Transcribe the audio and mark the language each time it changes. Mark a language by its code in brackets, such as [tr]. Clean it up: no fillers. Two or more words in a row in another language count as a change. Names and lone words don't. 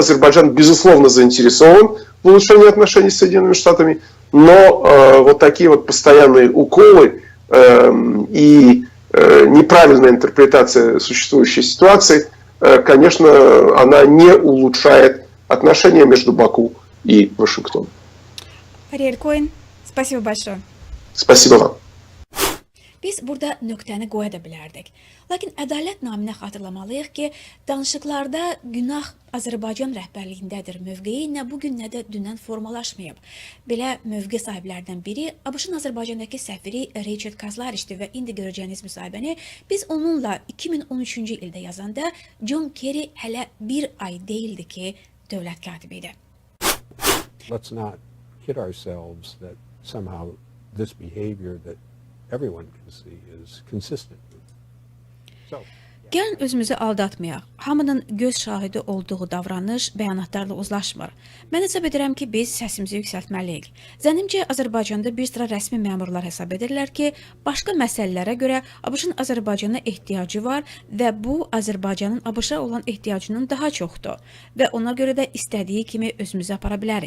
[ru] Азербайджан, безусловно, заинтересован в улучшении отношений с Соединенными Штатами, но вот такие вот постоянные уколы и неправильная интерпретация существующей ситуации, конечно, она не улучшает отношения между Баку и Вашингтоном. Ariel Cohen, спасибо большое. Спасибо вам. [az] Biz burada nöqtəni qoya da bilərdik. Lakin ədalət naminə xatırlamalıyıq ki, danışıqlarda günah Azərbaycan rəhbərliyindədir mövqeyi nə bugün nə də dünən formalaşmayıb. Belə mövqe sahiblərdən biri ABŞ-ın Azərbaycandakı səfiri Richard Kazlarişdir və indi görəcəyiniz müsahibəni biz onunla 2013-cü ildə yazanda John Kerry hələ bir ay değildi ki, dövlət katibi idi. [en] Let's not kid ourselves that somehow this behavior that everyone can see is consistent. So, [az] Gəlin özümüzü aldatmayaq. Hamının göz şahidi olduğu davranış bəyanatlarla uzlaşmır. Mən hesab edirəm ki, biz səsimizi yüksəltməliyik. Zənnimcə, Azərbaycanda bir sıra rəsmi məmurlar hesab edirlər ki, başqa məsələlərə görə ABŞ-ın Azərbaycana ehtiyacı var və bu, Azərbaycanın ABŞ-a olan ehtiyacının daha çoxdur və ona görə də istədiyi kimi özümüzü apara bilərik.